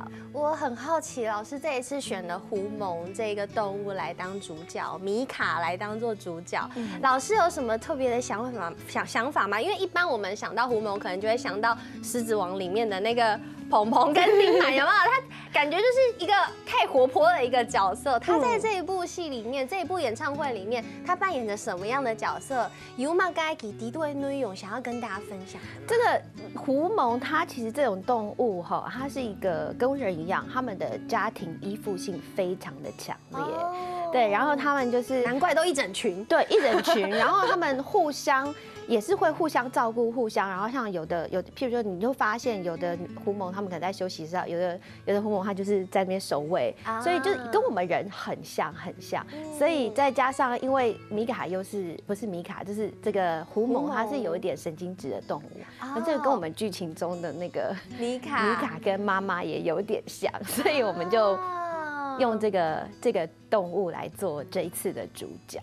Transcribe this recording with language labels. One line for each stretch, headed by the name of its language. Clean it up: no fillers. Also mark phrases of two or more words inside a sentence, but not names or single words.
Chinese: 我很好奇，老師這一次選了狐獴這個動物來當主角，米卡來當做主角，老師有什麼特別的想法嗎？因為一般我們想到狐獴，可能就會想到《獅子王》裡面的那個鵬鵬跟丁滿，有沒有？他感覺就是一個太活潑的一個角色。他在這一部戲裡面，這一部演唱會裡面，他扮演着什麼樣的角色？有嗎？該給敵對內容想要跟大家分享。這個狐獴，它其實這種動物哈，它是一個跟人一樣，他們的家庭依附性非常的強烈，對，然後他們就是難怪都一整群，對，一整群，然後他們互相也是會互相照顧，互相，然後像有，譬如說你就發現有的狐獴，他們可能在休息室，有的狐獴它就是在那邊守衛，所以就跟我們人很像，所以再加上因為米卡又是不是米卡，就是這個狐獴，它是有一點神經質的動物，那這個跟我們劇情中的那個米卡跟媽媽也有點像，所以我們就用這個動物來做這一次的主角。